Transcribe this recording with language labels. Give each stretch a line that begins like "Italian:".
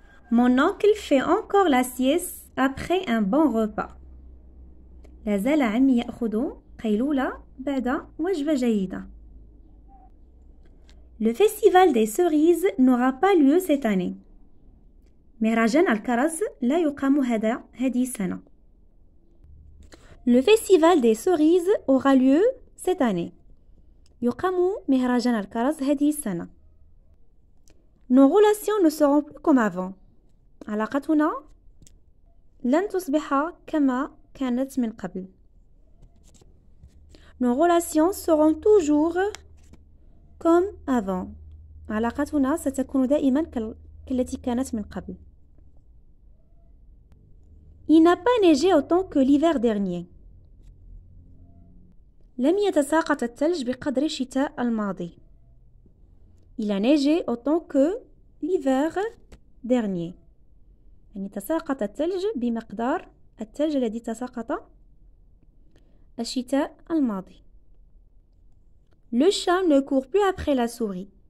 French: Mon oncle fait encore la sieste après un bon repas.
Arabic: لا زال عمي يأخذ قيلولة بعد وجبة جيدة.
French: Le festival des cerises n'aura pas lieu cette année.
Arabic: مهرجان الكرز لا يقام هذه السنة.
French: Le festival des cerises aura lieu cette année.
Arabic: يقام مهرجان الكرز هذه السنة.
French: Nos relations ne seront plus comme avant.
Arabic: علاقتنا لن تصبح كما كانت من قبل.
French: Nos relations seront toujours comme avant.
Arabic: علاقتنا ستكون دائما كالتي كانت من قبل.
French: Il n'a pas neigé autant que l'hiver dernier.
Arabic: لم يتساقط الثلج بقدر الشتاء الماضي.
French: Il a neigé autant que l'hiver dernier.
Arabic: يعني تساقط الثلج بمقدار الثلج الذي تساقط الشتاء الماضي.
French: Le chat ne court plus après la souris.